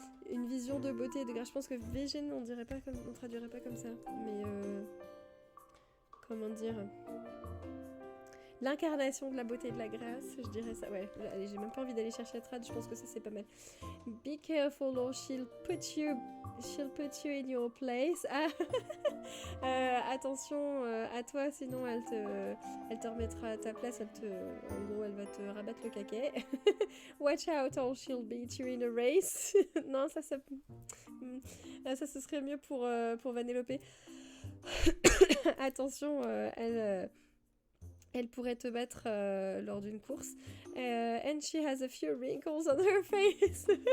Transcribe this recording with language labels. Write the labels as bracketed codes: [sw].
[fr] Une vision de beauté et de grâce. Je pense que vision, on traduirait pas comme ça. Mais comment dire, l'incarnation de la beauté et de la grâce, je dirais ça. Ouais, allez, j'ai même pas envie d'aller chercher la trad, je pense que ça c'est pas mal. [en] Be careful or she'll put you in your place. [fr] Ah, attention à toi, sinon elle te remettra à ta place. En gros, elle va te rabattre le caquet. [en] Watch out or she'll beat you in a race. [fr] Non, ça ce serait mieux pour Vanellope. Attention, elle pourrait te battre lors d'une course. [en] And she has a few wrinkles on her face.